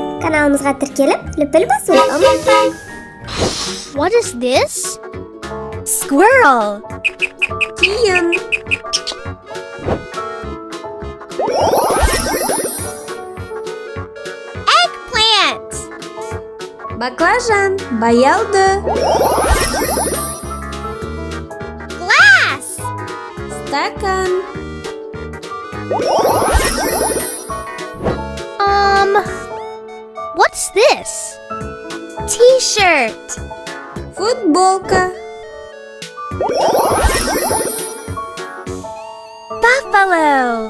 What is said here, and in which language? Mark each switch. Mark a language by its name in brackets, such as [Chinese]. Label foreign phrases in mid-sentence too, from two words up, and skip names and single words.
[Kazakh] каналымызға тіркеліп, лүпіл басуды ұмытпаңыз. [English] What is this? Squirrel. [Kazakh] Тиын. [English] Eggplant. [Kazakh] Баклажан, баялды. [English] Glass. [Kazakh] Стакан. [English] What's this? T-shirt. [Kazakh] Футболка. [English] Buffalo.